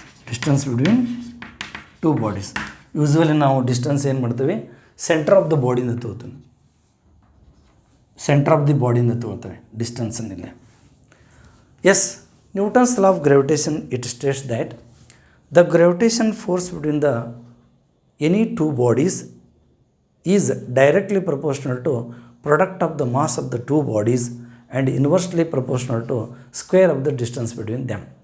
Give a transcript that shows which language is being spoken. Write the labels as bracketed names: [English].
[English] Distance between two bodies. [Kannada] Usually ನಾವು distance ಏನು ಮಾಡ್ತೀವಿ, ಸೆಂಟರ್ ಆಫ್ ದ ಬಾಡಿಯಿಂದ ತಗೋತೀವಿ, ಸೆಂಟರ್ ಆಫ್ ದಿ ಬಾಡಿಯಿಂದ ತಗೋತೀವಿ ಡಿಸ್ಟೆನ್ಸನ್ನಿಲ್ಲ. [English] Yes, Newton's law of gravitation it states that the gravitation force between the any two bodies is directly proportional to product of the mass of the two bodies and inversely proportional to square of the distance between them.